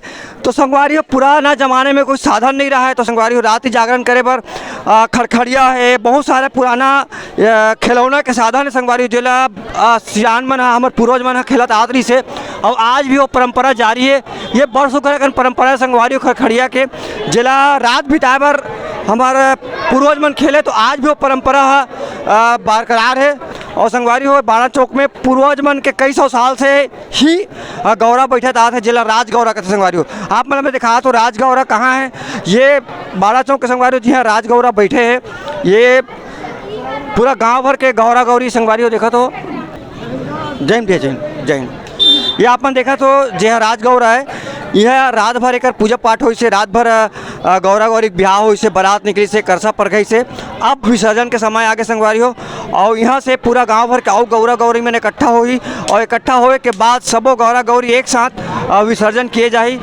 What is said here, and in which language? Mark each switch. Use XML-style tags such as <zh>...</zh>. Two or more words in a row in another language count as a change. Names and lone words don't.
<hne>तो संगवारी हो पुराना ज़माने में कोई साधन नहीं रहा है तो संगवारी हो रात ही जागरण करे पर खड़खड़िया है बहुत सारे पुराना खिलौना के साधन है संगवारी हो जिला सियान मन हमारे पूर्वज मन खेलत आत रही से और आज भी वो परंपरा जारी है। ये बड़ सुखर परंपरा संगवारी हो खड़खड़िया के जिला रात बिताए बर हमारे पूर्वज मन खेले तो आज भी वो परंपरा बरकरार है। और संगवारी हो बाड़ा चौक में पूर्वज मन के कई सौ साल से ही गौरा बैठा था जिला राजगौरा कहते संगवारी हो। आप मतलब मैं दिखा तो राजगौरा कहाँ है ये बाड़ा चौक के संगवारी हो जी हाँ राजगौरा बैठे हैं। ये पूरा गांव भर के गौरा गौरी संगवारी हो देखा तो जैन भैया जैन ये आपन देखा तो जे राजगौरा है यह रात भर एक पूजा पाठ हो से रात भर गौरा गौरी ब्याह हो से बारात निकली से करसा परखई से अब विसर्जन के समय आगे संगवारी हो और यहाँ से पूरा गांव भर के और गौरा गौरी में इकट्ठा होगी और इकट्ठा होए के बाद सबो गौरा गौरी एक साथ विसर्जन किए जाही।</hne>